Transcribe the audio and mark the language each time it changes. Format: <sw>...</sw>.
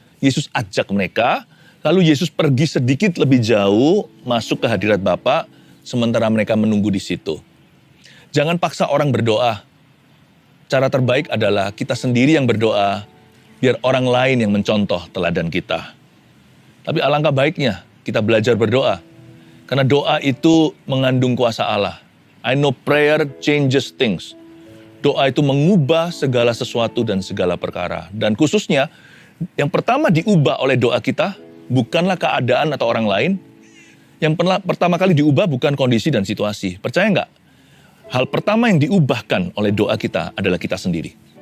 <id>Yesus ajak mereka, lalu Yesus pergi sedikit lebih jauh, masuk ke hadirat Bapa, sementara mereka menunggu di situ. Jangan paksa orang berdoa. Cara terbaik adalah kita sendiri yang berdoa, biar orang lain yang mencontoh teladan kita. Tapi alangkah baiknya kita belajar berdoa. Karena doa itu mengandung kuasa Allah.</id> <en>I know prayer changes things.</en> <id>Doa itu mengubah segala sesuatu dan segala perkara. Dan khususnya, yang pertama diubah oleh doa kita, bukanlah keadaan atau orang lain. Yang pertama kali diubah bukan kondisi dan situasi. Percaya nggak? Hal pertama yang diubahkan oleh doa kita adalah kita sendiri.</id>